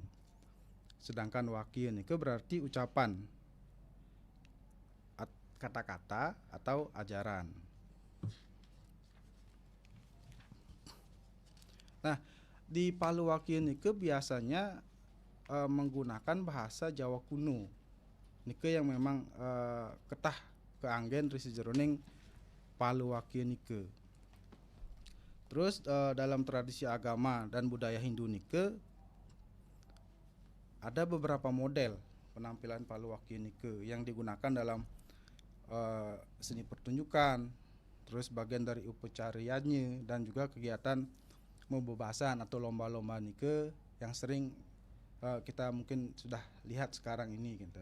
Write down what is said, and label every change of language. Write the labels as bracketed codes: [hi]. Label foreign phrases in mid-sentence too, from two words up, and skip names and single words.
[id] Sedangkan wakye berarti ucapan, kata-kata atau ajaran. Nah, di paluwakye biasanya menggunakan bahasa Jawa kuno. [ban] Yang memang ketah keanggen risi jeroning paluwakye [id] Terus dalam tradisi agama dan budaya Hindu ada beberapa model penampilan paluwakye yang digunakan dalam seni pertunjukan, terus bagian dari upacariannya dan juga kegiatan membebasan atau lomba-lomba nike yang sering kita mungkin sudah lihat sekarang ini gitu.